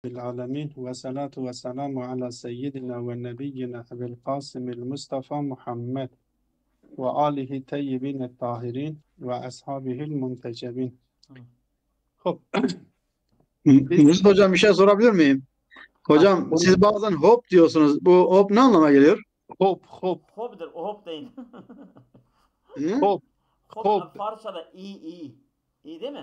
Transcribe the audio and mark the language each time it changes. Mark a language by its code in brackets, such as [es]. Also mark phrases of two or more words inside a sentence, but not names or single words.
[ar] العالمين والصلاة والسلام على سيدنا ونبينا أبي القاسم المصطفى محمد وآله الطيبين الطاهرين وأصحابه المنتجبين. Hı. [tr] خب biz Mustafa hocam bir şey sorabilir miyim? Hocam siz bazen hop diyorsunuz. Bu hop ne anlama geliyor? hop Hop'dur, o hop değil. Hı? hop Hop, Farsçada iyi. İyi değil mi?